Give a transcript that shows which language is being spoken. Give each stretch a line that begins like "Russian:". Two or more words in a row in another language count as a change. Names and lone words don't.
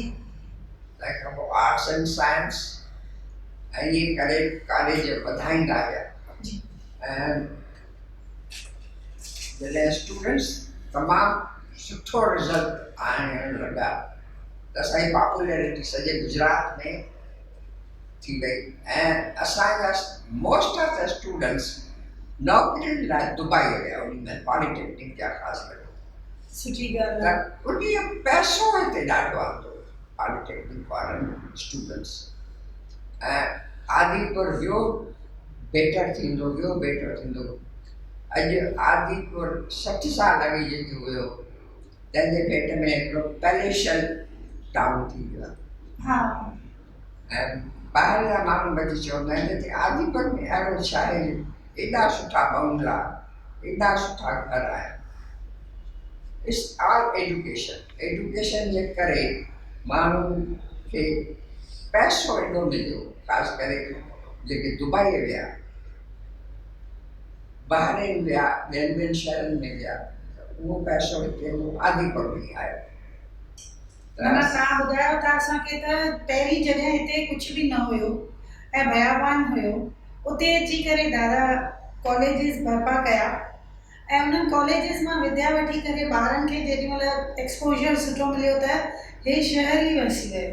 Sindhi: तंहिंखां पोइ
English: arts and science,
Sindhi: ऐं इहे करे कॉलेज वधाईंदा विया। जी। ऐं जॾहिं स्टूडेंट्स तमामु सुठो रिज़ल्ट आणणु लॻा त असांजी पॉपुलैरिटी सॼे गुजरात में थी वई ऐं असांजा
English: most of the students
Sindhi: नौकरियुनि लाइ दुबई विया, उन में पॉलिटेक्निक जा ख़ासि करे। सुठी ॻाल्हि आहे। त उन पैसो हिते ॾाढो आंदो पॉलिटेक्निक वारनि स्टूडेंट्स, ऐं आदिपुर वियो बेटर थींदो अॼु आदिपुर 60 साल अॻु जेको हुयो तंहिंजे भेट में हिकिड़ो
English: palatial town
Sindhi: थी वियो आहे। हा ऐं ॿाहिरि जा माण्हू बि चवंदा आहिनि हिते आदिपुर में अहिड़ो छा आहे, एॾा सुठा बंगला, एॾा सुठा घर आहिनि।
English: it's all education
Sindhi: जे करे माण्हुनि खे पैसो एॾो मिलियो, ख़ासि करे जेके दुबई विया, बहरीन विया, ॿियनि शहरनि में विया, उहो पैसो हिते आदिपुर में आयो। माना तव्हां ॿुधायो था असांखे त पहिरीं जॻह हिते कुझु बि न हुयो ऐं बयाबान हुयो, उते अची करे दादा कॉलेजिस बर्पा कया ऐं उन्हनि कॉलेजिस मां विद्या वठी करे ॿारनि खे जेॾीमहिल एक्सपोजर सुठो मिलियो त हे शहर ई वसी वियो।